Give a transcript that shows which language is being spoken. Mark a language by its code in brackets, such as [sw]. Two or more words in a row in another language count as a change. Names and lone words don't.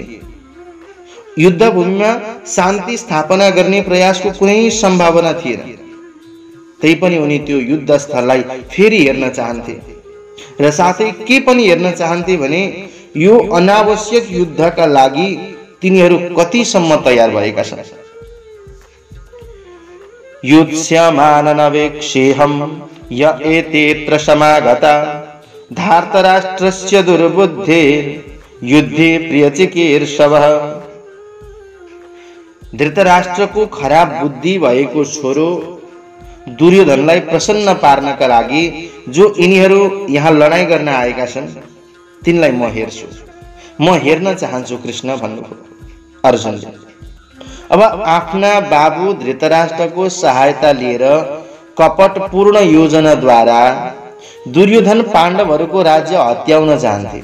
[ne] युद्ध भूमिमा शान्ति स्थापना गर्ने प्रयासको कुनै सम्भावना थिएन। तैपनि उनी त्यो युद्ध स्थललाई फेरि हेर्न चाहन्थे र साथै के पनि हेर्न चाहन्थे भने यो अनावश्यक युद्धका लागि तिनीहरू कतिसम्म तयार भएका छन्। [sa] युत्स्यमाननवेक्षेहं य एतेऽत्र समागता धार्तराष्ट्रस्य दुर्बुद्धेर् युद्धे प्रियचिकीर्षवः। [ne] धृतराष्ट्रको खराब बुद्धि भएको छोरो दुर्योधनलाई प्रसन्न पार्नका लागि जो यिनीहरू यहाँ लडाईँ गर्न आएका छन् तिनलाई म हेर्छु, म हेर्न चाहन्छु कृष्ण भन्नुभयो अर्जुनले। अब आफ्ना बाबु धृतराष्ट्रको सहायता लिएर कपटपूर्ण योजनाद्वारा दुर्योधन पाण्डवहरूको राज्य हत्याउन चाहन्थे।